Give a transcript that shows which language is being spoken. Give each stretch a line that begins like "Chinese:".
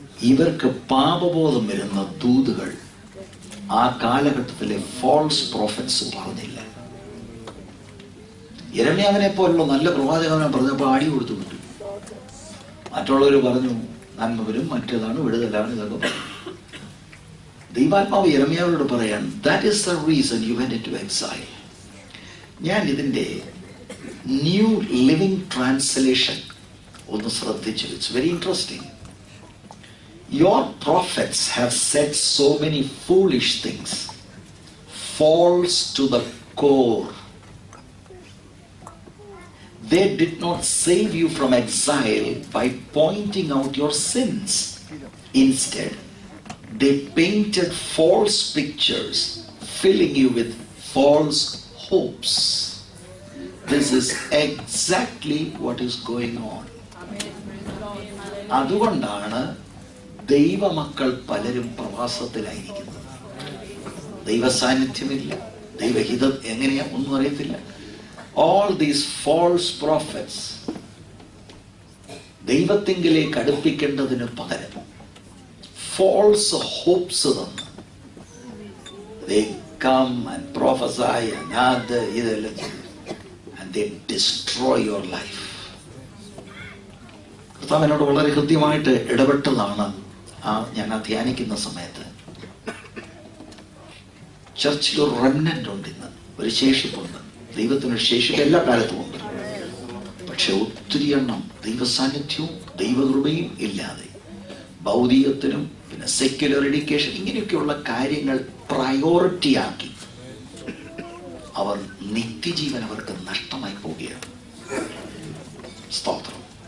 Malayalam: ഇവർക്ക് പാപബോധം വരുന്ന ദൂതുകൾ ആ കാലഘട്ടത്തിലെ ഫോൾസ് പ്രോഫറ്റ്സ് പറഞ്ഞില്ല. യിരെമ്യാവിനെ പോലുള്ള നല്ല പ്രവാചകനെ പറഞ്ഞപ്പോൾ അടി കൊടുത്തു വിട്ടു. മറ്റുള്ളവർ പറഞ്ഞു നന്മ വരും, മറ്റേതാണ്, വിടുതലാണ്, ഇതൊക്കെ പറഞ്ഞു. ദൈവാത്മാവ് യിരെമ്യാവിനോട് പറയാൻ,
English: that is the reason you went into exile.
Malayalam: ഞാൻ ഇതിന്റെ ന്യൂ ലിവിംഗ് ട്രാൻസ്ലേഷൻ ഒന്ന് ശ്രദ്ധിച്ചു.
English: It's very interesting. Your prophets have said so many foolish things, false to the core. They did not save you from exile by pointing out your sins. Instead, they painted false pictures, filling you with false hopes. This is exactly what is going on.
Malayalam: അതുകൊണ്ടാണ് ദൈവമക്കൾ പലരും പ്രവാസത്തിലായിരിക്കുന്നത്. ദൈവ സാന്നിധ്യമില്ല, ദൈവഹിതം എങ്ങനെയാ ഒന്നും അറിയത്തില്ല.
English: All these false prophets
Malayalam: ദൈവത്തിങ്കിലേക്ക് അടുപ്പിക്കേണ്ടതിന് പകരം
English: false hopes
Malayalam: തന്ന്
English: they come and prophesy and
Malayalam: ഇതെല്ലാം
English: and they destroy your life.
Malayalam: കർത്താവ് എന്നോട് വളരെ ഹൃദ്യമായിട്ട് ഇടപെട്ടതാണ് ഞാൻ ധ്യാനിക്കുന്ന സമയത്ത്. ചർച്ചിൽ ഒരു റെമനന്റ് ഉണ്ട്, ഇന്ന് ഒരു ശേഷിപ്പുണ്ട്. ദൈവത്തിനൊരു ശേഷിപ്പ് എല്ലാ കാലത്തും ഉണ്ട്. പക്ഷെ ഒത്തിരി എണ്ണം ദൈവസാന്നിധ്യവും ദൈവകൃപയും ഇല്ലാതെ ഭൗതികത്തിനും പിന്നെ സെക്യുലർ എഡ്യൂക്കേഷൻ ഇങ്ങനെയൊക്കെയുള്ള കാര്യങ്ങൾ പ്രയോറിറ്റിയാക്കി അവർ നിത്യജീവൻ അവർക്ക് നഷ്ടമായി പോവുകയാണ്. സ്തോത്രം.